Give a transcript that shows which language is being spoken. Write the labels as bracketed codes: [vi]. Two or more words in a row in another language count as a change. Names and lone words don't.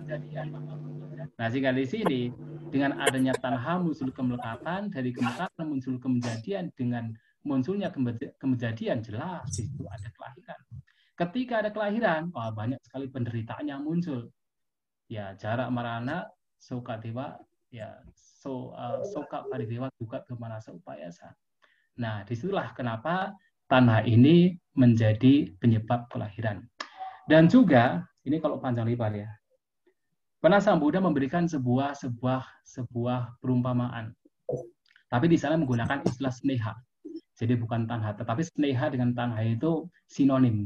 [id] Nah sehingga di sini dengan adanya tanha muncul kemelekatan, dari kemelekatan muncul kemenjadian, dengan munculnya kemenjadian jelas itu ada kelahiran. Ketika ada kelahiran, banyak sekali penderitaan yang muncul. [pi] Ya jarak marana, soka dewa, ya soka paridewa duka kemanasa upayasa. [id] Nah disitulah kenapa tanha ini menjadi penyebab kelahiran. Dan juga ini kalau panjang lebar ya. Pernah Sang Buddha memberikan sebuah perumpamaan. Tapi di sana menggunakan istilah sneha. Jadi bukan tanha, tetapi sneha dengan tanha itu sinonim.